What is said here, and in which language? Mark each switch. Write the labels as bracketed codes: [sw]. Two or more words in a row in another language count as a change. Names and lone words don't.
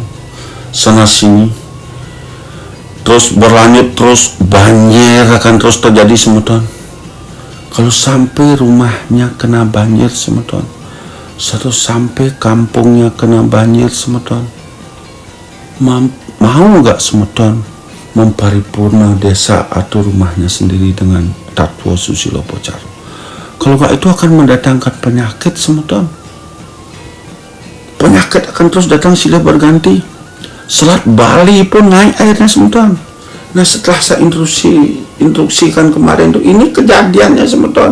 [id] Sana sini terus berlanjut, terus banjir akan terus terjadi semeton. Kalau sampai rumahnya kena banjir semeton, satu sampai kampungnya kena banjir semeton, mau nggak semeton memparipurna desa atau rumahnya sendiri dengan Tatwa Susilo Pocaru? Kalau nggak, itu akan mendatangkan penyakit semeton. Penyakit akan terus datang silih berganti. Selat Bali pun naik airnya semeton. Nah, setelah saya instruksikan kemarin tuh, ini kejadiannya semeton.